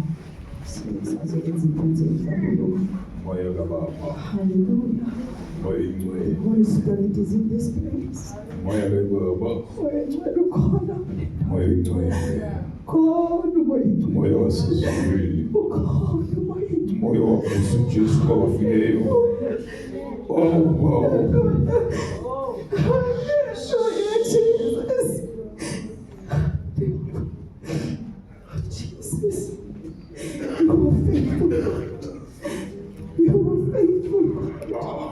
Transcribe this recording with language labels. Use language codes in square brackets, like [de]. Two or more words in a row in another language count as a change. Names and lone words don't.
[zu] Sizazenza inkonzo yenhlambuluko. Moya kaBaba, Hallelujah. Moya Ngcwele, [en] Holy Spirit is in this place. [zu] Moya kaBaba, Moya Ngcwele ukhona. Moya Ngcwele, Khona Moya Ngcwele. Moya wasezulwini, Ukhona Moya Ngcwele. Moya waKristu Jesu kwabafileyo. [en] Hallelujah, Jesus. Jesus. You are faithful, God. You are faithful, God.